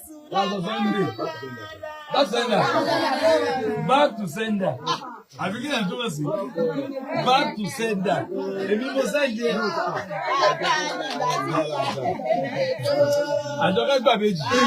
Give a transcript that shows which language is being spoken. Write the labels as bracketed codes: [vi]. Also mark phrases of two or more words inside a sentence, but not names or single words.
[en] Pastor Sunday. Back to sender. Back to sender. [yo] Àbí kí ni ẹ̀ túmọ̀ sí? [en] Back to sender. [yo] Èmi mo send yẹn. Àjọkẹ́ gba ìbejì.